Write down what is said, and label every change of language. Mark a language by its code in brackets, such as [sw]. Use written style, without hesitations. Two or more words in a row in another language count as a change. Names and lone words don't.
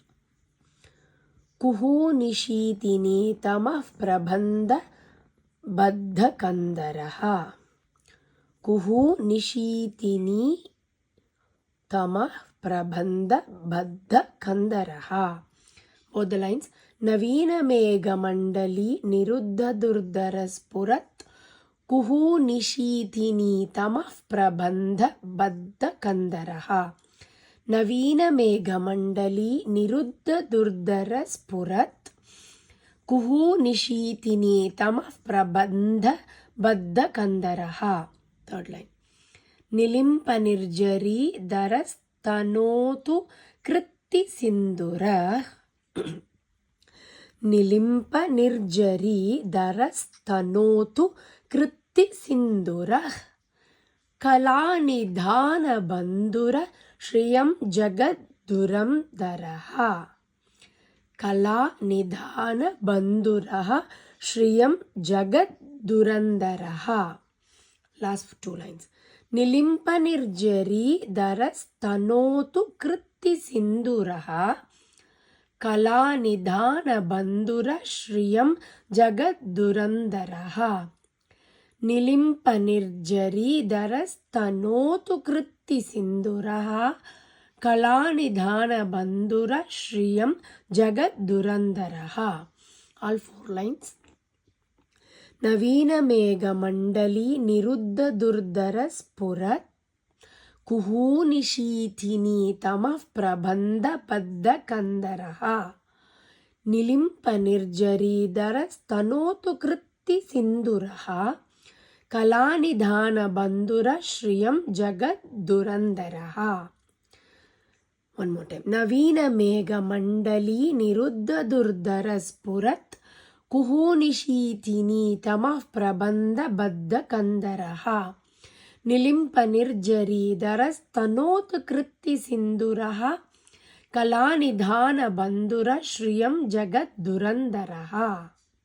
[sa] ಕುಹೂನಿಶೀತಿನಿ ತಮಃ ಪ್ರಬಂಧ ಬದ್ಧಕಂದರಃ. ಕುಹೂನಿಶೀತಿನಿ ತಮಃ ಪ್ರಬಂಧ ಬದ್ಧಕಂದರಃ. [en] Both the lines. [sa] ನವೀನಮೇಘಮಂಡಲೀ ನಿರುದ್ಧದುರ್ಧರಸ್ಫುರತ್. ಕುಹೂನಿಶೀತಿನಿ ತಮಃ ಪ್ರಬಂಧ ಬದ್ಧಕಂದರಃ. ನವೀನಮೇಘಮಂಡಲೀ ನಿರುದ್ಧದುರ್ಧರಸ್ಫುರತ್. ಕುಹೂನಿಶೀತಿನಿ ತಮಃ ಪ್ರಬಂಧ ಬದ್ಧಕಂದರಃ. [en] Third line. [sa] ನಿಲಿಂಪನಿರ್ಜರೀಧರಸ್ತನೋತು ಕೃತ್ತಿಸಿಂಧುರಃ. ನಿಲಿಂಪನಿರ್ಜರೀಧರಸ್ತನೋತು ಕೃತ್ತಿಸಿಂಧುರಃ. ಕಲಾನಿಧಾನಬಂಧುರ ಶ್ರಿಯಂ ಜಗದ್ದುರಂಧರಃ. ಕಲಾನಿಧಾನಬಂಧುರಃ ಶ್ರಿಯಂ ಜಗದ್ದುರಂಧರಃ. [en] Last two lines. [sa] ನಿಲಿಂಪನಿರ್ಜರೀಧರಸ್ತನೋತು ಕೃತ್ತಿಸಿಂಧುರಃ. ಕಲಾನಿಧಾನಬಂಧುರ ಶ್ರಿಯಂ ಜಗದ್ದುರಂಧರಃ. ನಿಲಿಂಪನಿರ್ಜರೀಧರಸ್ತನೋತು ಕೃತ್ತಿಸಿಂಧುರಃ. ಕಲಾನಿಧಾನಬಂಧುರ ಶ್ರಿಯಂ ಜಗದ್ದುರಂಧರಃ. [en] All four lines. [sa] ನವೀನಮೇಘಮಂಡಲೀ ನಿರುದ್ಧದುರ್ಧರಸ್ಫುರತ್. ಕುಹೂನಿಶೀತಿನಿ ತಮಃ ಪ್ರಬಂಧ ಬದ್ಧಕಂದರಃ. ನಿಲಿಂಪನಿರ್ಜರೀಧರಸ್ತನೋತು ಕೃತ್ತಿಸಿಂಧುರಃ. ಕಲಾನಿಧಾನಬಂಧುರ ಶ್ರಿಯಂ ಜಗದ್ದುರಂಧರಃ. [en] One more time. [sa] ನವೀನಮೇಘಮಂಡಲೀ ನಿರುದ್ಧದುರ್ಧರಸ್ಫುರತ್. ಕುಹೂನಿಶೀತಿನಿ ತಮಃ ಪ್ರಬಂಧ ಬದ್ಧಕಂದರಃ. ನಿಲಿಂಪನಿರ್ಜರೀಧರಸ್ತನೋತು ಕೃತ್ತಿಸಿಂಧುರಃ. ಕಲಾನಿಧಾನಬಂಧುರ ಶ್ರಿಯಂ ಜಗದ್ದುರಂಧರಃ.